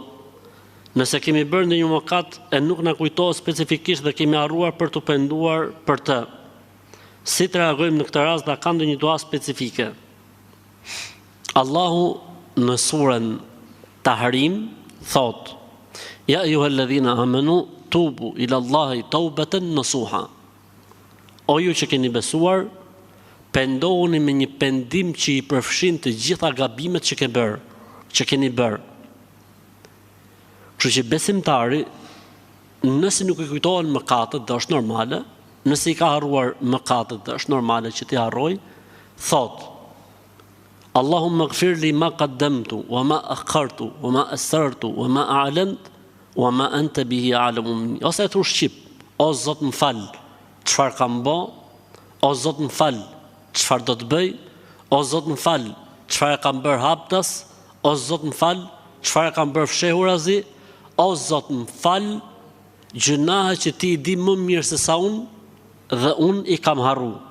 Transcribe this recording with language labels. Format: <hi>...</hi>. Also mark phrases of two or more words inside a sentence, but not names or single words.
<sq>Nëse kemi bërë ndonjë mëkat e nuk na kujtohet specifikisht dhe kemi harruar për të penduar për të, si të reagojmë në këtë rast, dhe ka ndonjë dua specifike? Allahu në surën Tahrim thot:</sq> <ar>يا أيها الذين آمنوا توبوا إلى الله توبة نصوحا.</ar> <sq>O ju që keni besuar, pendohuni me një pendim që i përfshin të gjitha gabimet që keni bërë. Kështu që besimtari, nëse nuk i kujtohen mëkatet, dhe është normale, nëse i ka harruar mëkatet, dhe është normale që t'i harroj, thot:</sq> <ar>اللهم اغفر لي ما قدمت وما أخرت وما أسررت وما أعلنت وما أنت به أعلم مني.</ar> <sq>Ose e thu shqip: o Zot më fal, çfarë kam bë? O Zot më fal, çfarë do të bëj? O Zot më fal, çfarë kam bërë haptas? O Zot më fal, çfarë kam bërë fshehurazi? O Zot më fal, gjunahe që ti i di më mirë se sa unë dhe unë i kam harru.</sq>